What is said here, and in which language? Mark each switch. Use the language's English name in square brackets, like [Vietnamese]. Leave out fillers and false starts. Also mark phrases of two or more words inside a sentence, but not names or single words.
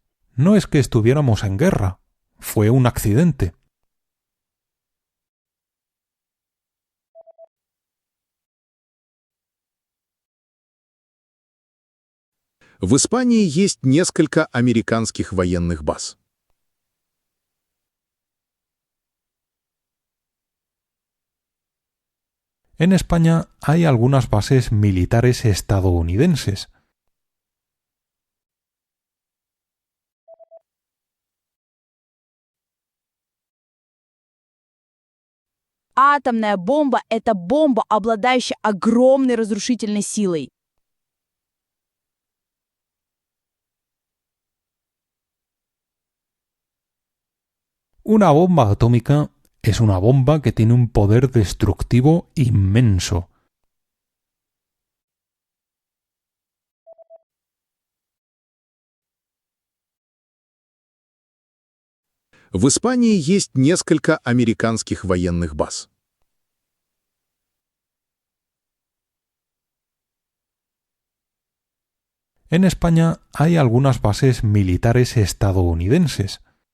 [Spanish] No es que estuviéramos en guerra, fue un accidente. [Russian] В Испании есть несколько американских военных баз. [Spanish] En España hay algunas bases militares estadounidenses. [Russian] Атомная бомба — это бомба, обладающая огромной разрушительной силой. [Spanish] Una bomba atómica es una bomba que tiene un poder destructivo inmenso. [Russian] В Испании есть несколько американских военных баз. [Spanish] En España hay algunas bases militares estadounidenses.